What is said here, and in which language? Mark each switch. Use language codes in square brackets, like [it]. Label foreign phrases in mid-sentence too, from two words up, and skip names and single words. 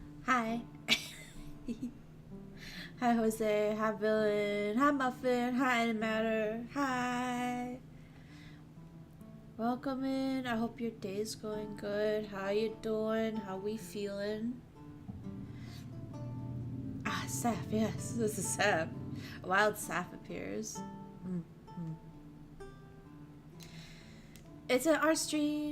[en] Hi. Hi, Jose. Hi, Villain. Hi, Muffin. Hi, Animatter. Hi. Welcome in. I hope your day's going good. How you doing? How we feeling? Ah, Sap. Yes, this is Sap. A wild Sap appears. Mm-hmm. It's an art stream.